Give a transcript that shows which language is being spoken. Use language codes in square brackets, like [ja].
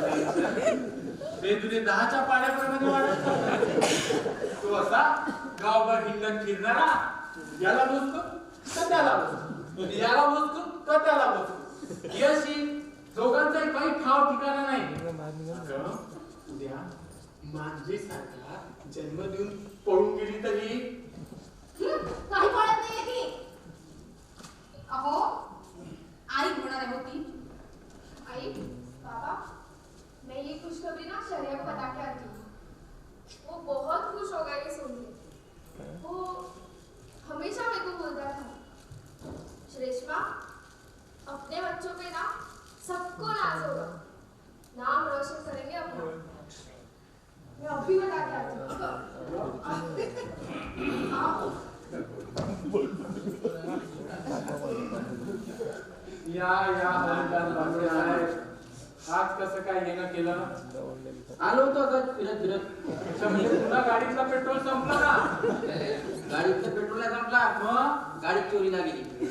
[mr] ते तुझे 10च्या पाड्याप्रमाणे वाढत तू असा गावभर हिंडत फिरणारा याला बोलतो तर त्याला बोलतो याला बोलतो तर त्याला बोलतो यशी दोघांचाही काही ठाव ठिकाणा नाही अगं, उद्या मांजरीसारखा जन्म देऊन पळून गेली तरी काही कळत नाहीये की अहो आई होणार आहे होती [hi] आई पापा मैं ये खुशखबरी ना शरिया को बता के आती हूँ वो बहुत खुश होगा ये सुन के वो हमेशा मेरे को बोलता था श्रेष्मा अपने बच्चों पे ना सबको नाज होगा नाम रोशन करेंगे अपना मैं अभी बता के आती हूँ हाँ [mr] या हरिदास बाबरे आहे आज कसं काय येणं केलं आलो होतो आता फिरत फिरत अच्छा म्हणजे पुन्हा गाडीतला पेट्रोल संपलं ना गाडीतलं पेट्रोल संपला मग गाडी चोरीला गेली